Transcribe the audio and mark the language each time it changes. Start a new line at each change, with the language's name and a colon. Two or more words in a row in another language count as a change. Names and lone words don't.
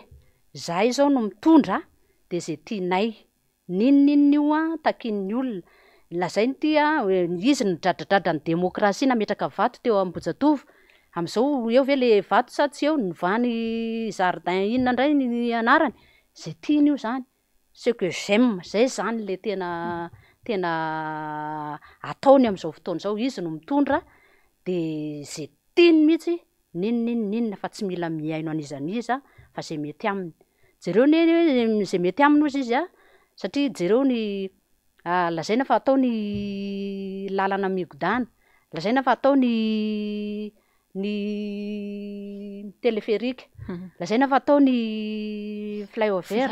Malagasy: Zahay zao no mitondra de zay tianay. Ninon'inona io takin'ny olona. Lazainy tia izy ny dradradradran'ny demokrasia nametraka vato teo Ambohijatovo. Am'izao eo ve le vato sa tsy eo Nivany Jardin inona indray ny anarany. Zay tiany io zany.
French: Ce que j'aime,
Malagasy: zay zany le tena ataony am'izao fotoana zao. Izy no mitondra de zay tiany mihitsy ninona fa tsy mila miaino an'izaniza fa zay mety aminy. Jereo ne zay mety aminy ozy izy satria jereo ny lazaina fa atao ny lalana migodana, lazaina fa atao ny téléphérique, lazaina fa atao ny flyover.